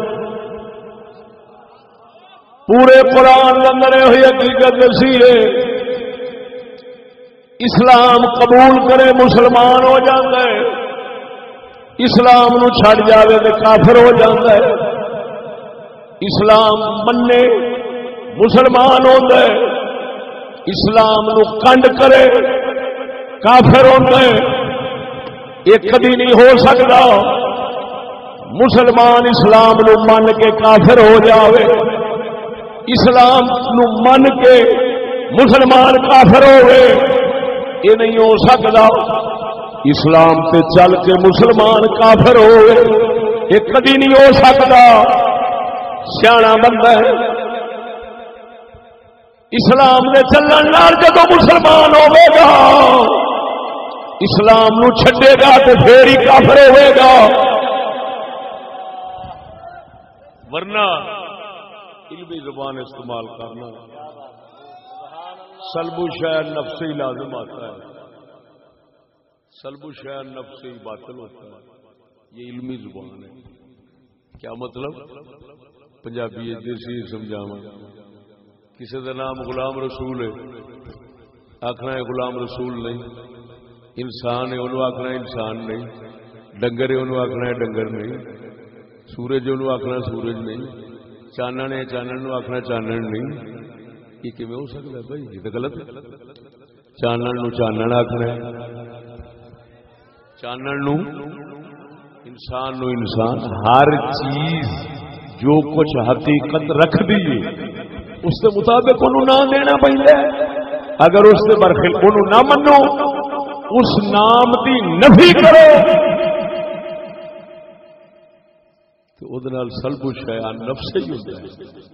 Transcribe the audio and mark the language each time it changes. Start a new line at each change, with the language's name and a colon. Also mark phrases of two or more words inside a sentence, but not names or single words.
Punjabi: پورے قرآن اندر ہوئی حقیقت دسی ہے.
Urdu: اسلام قبول کرے مسلمان ہو جاتا ہے.
Punjabi: اسلام نو چھڑ جاوے تو کافر ہو جاتا ہے.
Urdu: اسلام منے مسلمان ہوتا ہے.
Punjabi: اسلام نو کنڈ کرے کافر ہوتا ہے.
Urdu: یہ کبھی نہیں ہو سکتا مسلمان اسلام نو من کے کافر ہو جاوے.
Punjabi: اسلام نو من کے مسلمان کافر ہوئے یہ نہیں ہو سکتا. اسلام تے چل کے مسلمان کافر ہوئے یہ کبھی نہیں ہو سکتا. سیاںا بندہ ہے اسلام دے چلن نال جدوں مسلمان ہوے گا اسلام نو چھڈے گا تو پھر ہی کافر ہوے گا.
Urdu: ورنہ علمی زبان استعمال کرنا
Arabic: سلب شیء نفسی
Urdu: لازم آتا ہے.
Arabic: سلب شیء نفسی
Urdu: باطل ہوتا ہے. یہ علمی زبان ہے. کیا مطلب؟
Punjabi: پنجابی دیسی سمجھاواں. کسی کا نام غلام رسول ہے آخنا ہے غلام رسول نہیں. انسان ہے انہوں آخنا انسان نہیں. ڈنگر ہے انہوں آخنا ہے ڈنگر نہیں. سورج انہوں آخنا سورج نہیں. چانن ہے چانن نو آخنا چانن نہیں.
Urdu: یہ کیویں ہو سکتا ہے بھائی؟ یہ تو غلط ہے.
Punjabi: چانن نو چانن آخنا ہے. چانن نو انسان نو انسان.
Urdu: ہر چیز جو کچھ حقیقت رکھ دیے اس کے مطابق انہوں نام دینا پڑتا ہے. اگر اس کے برخلاف انہوں نہ منو اس نام کی نفی کرو تو وہ
Arabic: سلب شیء نفس
Urdu: ہی ہوتا ہے.